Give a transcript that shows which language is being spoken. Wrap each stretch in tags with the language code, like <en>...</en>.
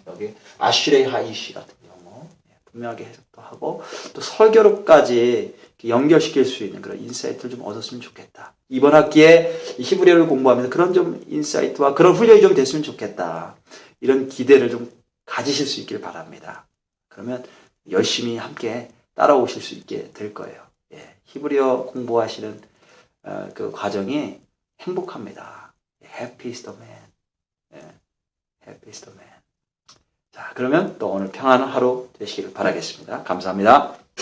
<ko>여기 아슈레이 하이시 같은 경우 분명하게 해석도 하고, 또 설교로까지 연결시킬 수 있는 그런 인사이트를 좀 얻었으면 좋겠다. 이번 학기에 히브리어를 공부하면서 그런 좀 인사이트와 그런 훈련이 좀 됐으면 좋겠다. 이런 기대를 좀 가지실 수 있길 바랍니다. 그러면 열심히 함께 따라오실 수 있게 될 거예요. 예, 히브리어 공부하시는 그 과정이 행복합니다.</ko> <en>Happy is the man.</en> <ko>예, Happy is the man. 자, 그러면 또 오늘 평안한 하루 되시기를 바라겠습니다. 감사합니다.</ko>